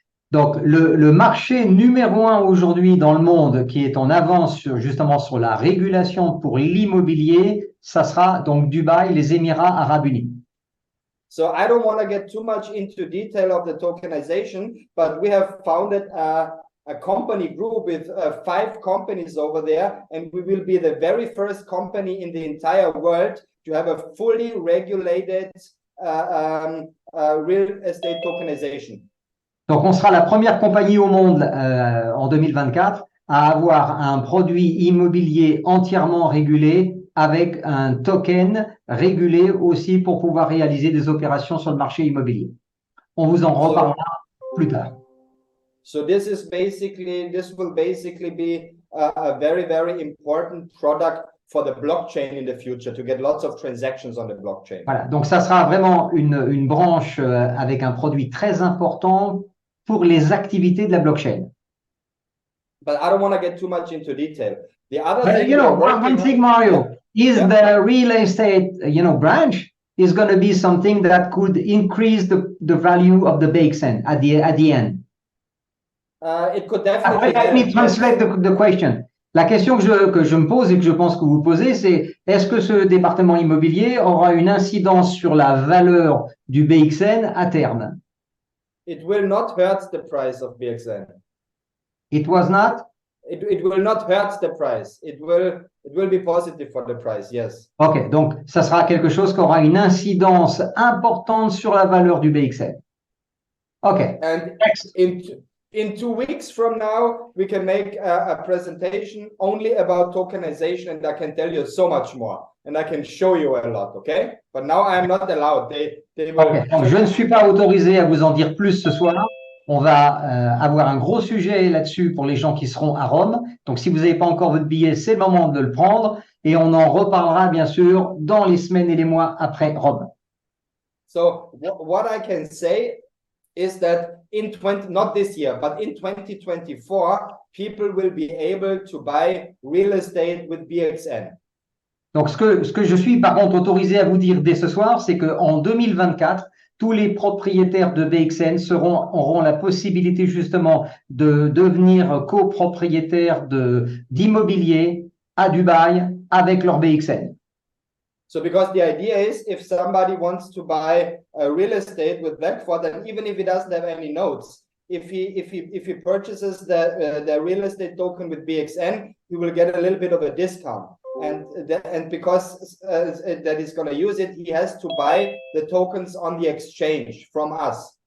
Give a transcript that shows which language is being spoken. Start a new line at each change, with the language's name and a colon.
French: Donc, le marché numéro un aujourd'hui dans le monde qui est en avance justement sur la régulation pour l'immobilier, ça sera donc Dubaï, les Émirats Arabes Unis.
English: So I don't want to get too much into detail of the tokenization, but we have founded a company group with 5 companies over there, and we will be the very first company in the entire world to have a fully regulated real estate tokenization.
French: Donc, on sera la première compagnie au monde en 2024 à avoir un produit immobilier entièrement régulé avec un token régulé aussi pour pouvoir réaliser des opérations sur le marché immobilier. On vous en reparlera plus tard.
English: So this will basically be a very, very important product for the blockchain in the future to get lots of transactions on the blockchain.
French: Voilà, donc ça sera vraiment une branche avec un produit très important pour les activités de la blockchain.
English: But I don't want to get too much into detail. The other But, thing you know, one thing, Mario, is the real estate, branch is going to be something that could increase the value of the BXN at the end. It could definitely. Let me translate the question.
French: La question que je me pose et que je pense que vous posez, c'est est-ce que ce département immobilier aura une incidence sur la valeur du BXN à terme?
English: It will not hurt the price of BXN. It was not? It will not hurt the price. It will be positive for the price, yes.
French: Ok, donc ça sera quelque chose qui aura une incidence importante sur la valeur du BXN. Ok.
English: And in 2 weeks from now, we can make a presentation only about tokenization, and I can tell you so much more, and I can show you a lot, okay? But now I am not allowed. They will... Okay.
French: Donc, je ne suis pas autorisé à vous en dire plus ce soir. On va avoir un gros sujet là-dessus pour les gens qui seront à Rome. Donc, si vous n'avez pas encore votre billet, c'est le moment de le prendre. Et on en reparlera, bien sûr, dans les semaines et les mois après Rome.
English: So, what I can say is that not this year, but in 2024, people will be able to buy real estate with BXN.
French: Donc, ce que je suis par contre autorisé à vous dire dès ce soir, c'est qu'en 2024, tous les propriétaires de BXN auront la possibilité justement de devenir copropriétaires d'immobilier à Dubaï avec leur BXN.
English: So because the idea is if somebody wants to buy a real estate with Blackford, and even if he doesn't have any notes, if he purchases the real estate token with BXN, he will get a little bit of a discount. And because that he's going to use it, he has to buy the tokens on the exchange from us.